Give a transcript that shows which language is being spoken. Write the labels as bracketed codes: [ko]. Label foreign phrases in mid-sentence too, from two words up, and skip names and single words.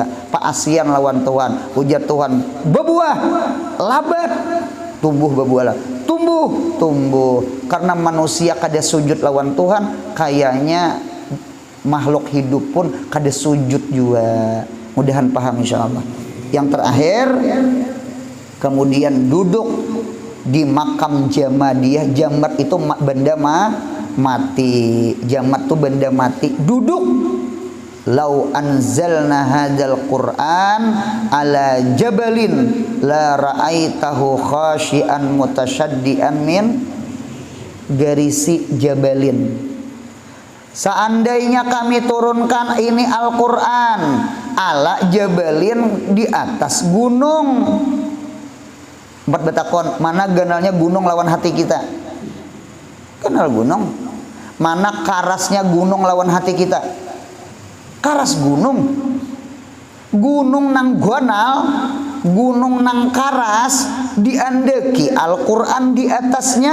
[bjn] Paasian lawan Tuhan, hujat Tuhan bebuah labat, tumbuh bebuah lah, tumbuh karena manusia kada sujud lawan Tuhan, kayaknya makhluk hidup pun kada sujud jua. [id] Mudahan paham insyaallah. Yang terakhir, kemudian duduk di makam jamadiyah. Jamad itu benda mati. Jamad itu benda mati. Duduk. [ar] لو أنزلنا هذا القرآن على جبل لرأيته خاشعا متصدعا من خشية جبل. [id] Seandainya kami turunkan ini Al-Qur'an [ar] على جبل, [id] di atas gunung. [bjn] Empat betakon, mana ganalnya gunung lawan hati kita? Kenal gunung. Mana karasnya gunung lawan hati kita? Karas gunung. Gunung nang gonal, gunung nang karas, diandeki Al-Qur'an di atasnya.